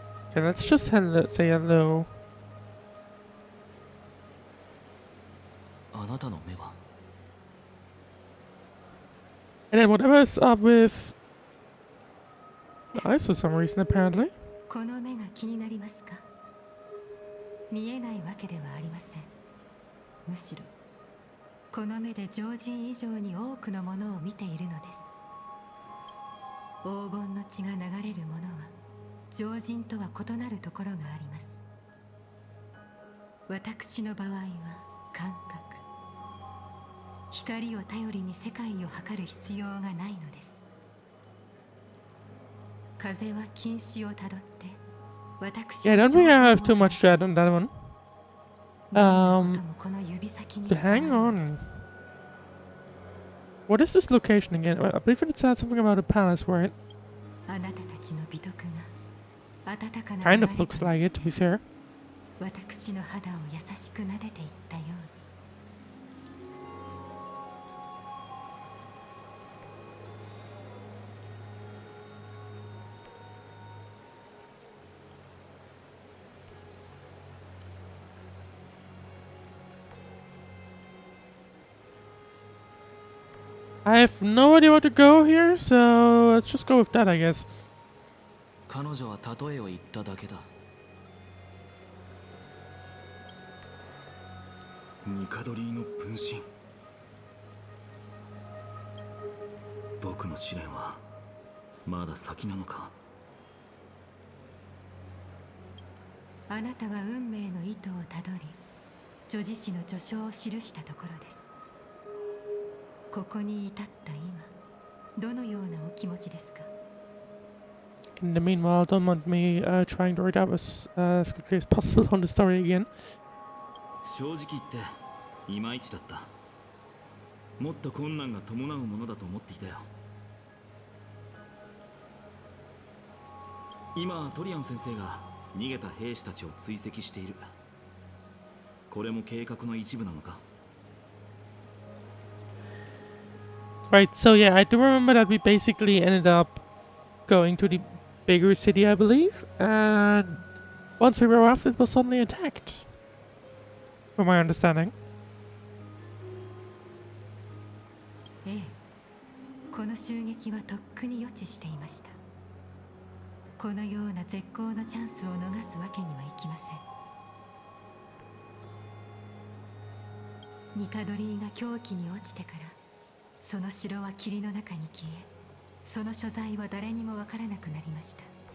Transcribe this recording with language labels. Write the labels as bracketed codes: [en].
[en] Okay, let's just say hello. And then whatever is up with... eyes for some reason, apparently. [ja] この目が気になりますか？見えないわけではありません。むしろこの目で常人以上に多くのものを見ているのです。黄金の血が流れるものは常人とは異なるところがあります。私の場合は感覚、光を頼りに世界を測る必要がないのです。風は禁止をたどって私 [en] Yeah, I don't think I have too much to add on that one. [ja] この指先に [en] But hang on. What is this location again? I believe it said something about a palace, right? [ja] あなたたちの美徳が温かな [en] Kind of looks like it, to be fair. [ja] 私の肌を優しく撫でていったように。 [en] I have no idea where to go here, so let's just go with that, I guess. [ja] 彼女は例えを言っただけだ。ニカドリーの分身。僕の試練はまだ先なのか。あなたは運命の糸をたどり、女子誌の序章を記したところです。ここに至った今、どのようなお気持ちですか？ [en] In the meanwhile, don't mind me trying to read up as quickly as possible on the story again. [ja] 正直言っていまいちだった。もっと困難が伴うものだと思っていたよ。今トリアン先生が逃げた兵士たちを追跡している。これも計画の一部なのか？ [en] Right, so yeah, I do remember that we basically ended up going to the bigger city, I believe, and once we were off, it was suddenly attacked, from my understanding. [ja] ええ、この襲撃はとっくに予知していました。このような絶好のチャンスを逃すわけにはいきません。ニカドリーが狂気に落ちてから、その城は霧の中に消え、その所在は誰にもわからなくなりました。